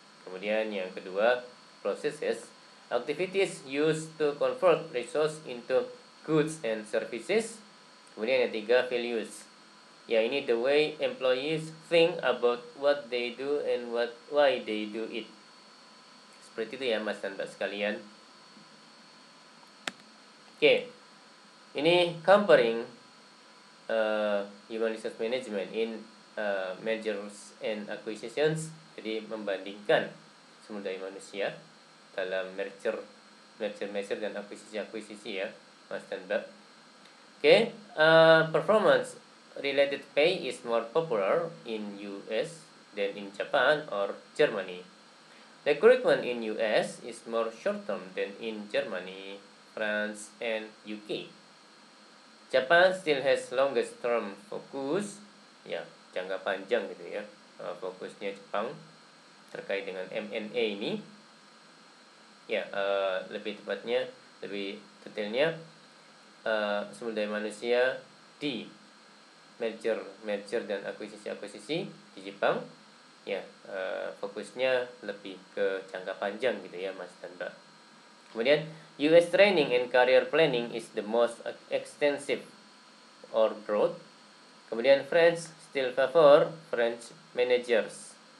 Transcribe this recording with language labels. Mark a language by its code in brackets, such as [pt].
[id] Kemudian yang kedua, [en] processes, activities used to convert resource into goods and services. [id] Kemudian yang ketiga, values. [en] Ya, ini the way employees think about what they do and why they do it. [id] Seperti itu ya Mas dan Mbak sekalian. [en] Oke, ini comparing human resource management in mergers and acquisitions. [id] Jadi membandingkan sumber daya manusia dalam merger dan akuisisi ya Mas dan Mbak. [en] Oke, performance related pay is more popular in US than in Japan or Germany. Recruitment in US is more short-term than in Germany, France, and UK. Japan still has longest term focus, [id] ya jangka panjang gitu ya, fokusnya Jepang terkait dengan M&A ini. Ya, lebih tepatnya, lebih detailnya, sumber daya manusia di merger dan akuisisi di Jepang, ya fokusnya lebih ke jangka panjang gitu ya Mas dan Mbak. [en] Kemudian US training and career planning is the most extensive or broad. Kemudian French still favor French managers.